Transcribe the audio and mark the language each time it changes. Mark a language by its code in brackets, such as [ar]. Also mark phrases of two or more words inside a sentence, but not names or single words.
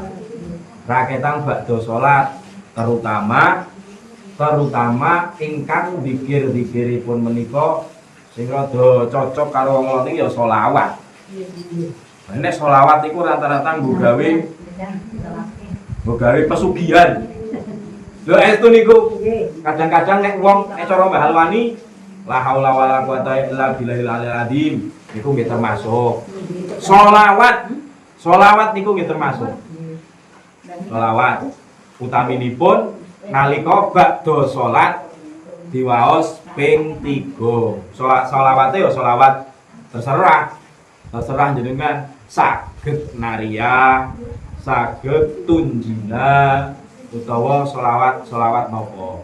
[jv] Raketang badha salat terutama ingkang zikir-zikiripun menika sing rada cocok karo wong lanang ya selawat. Nek selawat iku rata-rata nggo gawe pesugihan. Lho estu niku kadang-kadang nek wong nek cara Mbah Alwani [ar] لا حول ولا قوة إلا بالله العلي العظيم [jv] niku nggih termasuk. Selawat niku nggih termasuk. Selawat utaminipun nalika badha salat diwaos ping 3. Selawate ya selawat terserah jenengan saged naria, saged tunjina utawa selawat napa.